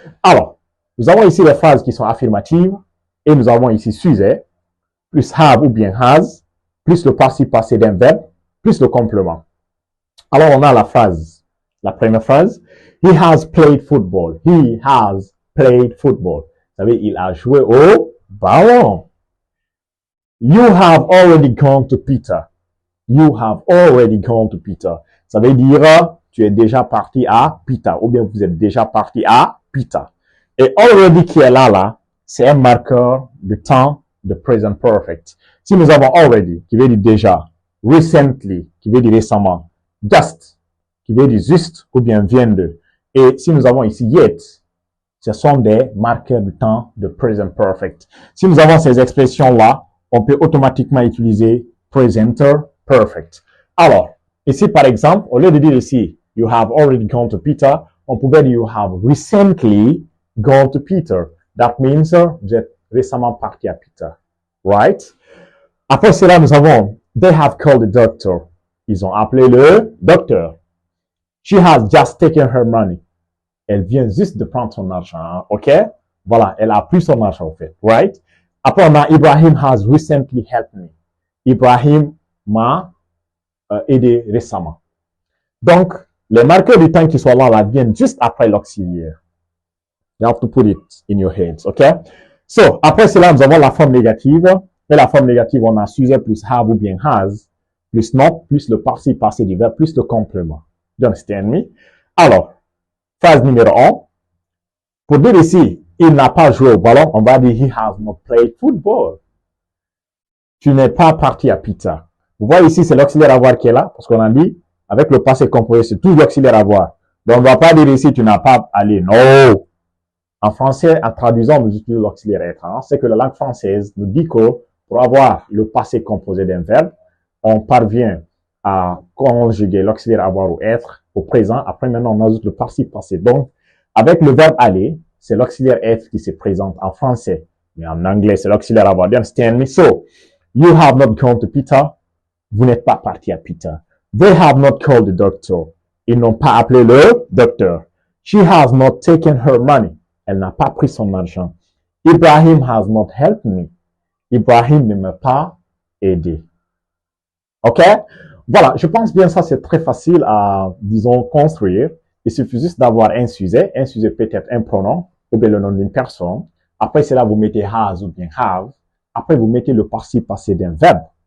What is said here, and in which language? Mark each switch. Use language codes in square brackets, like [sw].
[fr] Alors, nous avons ici les phrases qui sont affirmatives et nous avons ici sujet, plus have ou bien has, plus le participe passé d'un verbe, plus le complément. Alors, on a la première phrase. [en] He has played football. He has played football. [fr] Ça veut dire, il a joué au ballon. [en] You have already gone to Peter. You have already gone to Peter. [fr] Ça veut dire, tu es déjà parti à Peter. Ou bien vous êtes déjà parti à Peter. Et already qui est là, c'est un marqueur de temps de present perfect. Si nous avons already, qui veut dire déjà, recently, qui veut dire récemment, just, qui veut dire juste ou bien vient de. Et si nous avons ici yet, ce sont des marqueurs du temps de present perfect. Si nous avons ces expressions-là, on peut automatiquement utiliser presenter perfect. Alors, ici par exemple, au lieu de dire ici, [en] you have already gone to Peter. [fr] On pouvait dire [en] you have recently gone to Peter. That means [fr] vous êtes récemment parti à Peter. [en] Right? [fr] Après cela, nous avons [en] they have called the doctor. [fr] Ils ont appelé le docteur. [en] She has just taken her money. [fr] Elle vient juste de prendre son argent. OK? Voilà, elle a pris son argent, en fait. [en] Right? [fr] Après, on a [en] Ibrahim has recently helped me. [fr] Ibrahim m'a aidé récemment. Donc, les marqueurs du temps qui sont là viennent juste après l'auxiliaire. [en] You have to put it in your heads, OK? [fr] So, après cela, nous avons la forme négative. Et la forme négative, on a sujet plus have ou bien has, plus not, plus le participe passé du verbe, plus le complément. [en] You understand me? [fr] Alors, phrase numéro 1. Pour dire ici, il n'a pas joué au ballon, on va dire [en] he has not played football. [fr] Tu n'es pas parti à Peter. Vous voyez ici, c'est l'auxiliaire avoir qui est là, parce qu'on a dit, avec le passé composé, c'est tout l'auxiliaire avoir. Donc, on ne va pas dire ici, tu n'as pas allé. Non! En français, en traduisant, nous utilisons l'auxiliaire être. C'est que la langue française nous dit que pour avoir le passé composé d'un verbe, on parvient à conjuguer l'auxiliaire avoir ou être au présent. Après, maintenant, on ajoute le participe passé. Donc, avec le verbe aller, c'est l'auxiliaire être qui se présente en français. Mais en anglais, c'est l'auxiliaire avoir. [en] Do you understand me? So, you have not gone to Peter. [fr] Vous n'êtes pas parti à Peter. [en] They have not called the doctor. [fr] Ils n'ont pas appelé le docteur. [en] She has not taken her money. [fr] Elle n'a pas pris son argent. [en] Ibrahim has not helped me. [fr] Ibrahim ne m'a pas aidé. OK? Voilà, je pense bien ça, c'est très facile à, disons, construire. Il suffit juste d'avoir un sujet peut-être un pronom, ou bien le nom d'une personne. Après cela, vous mettez has ou bien have. Après, vous mettez le participe passé d'un verbe.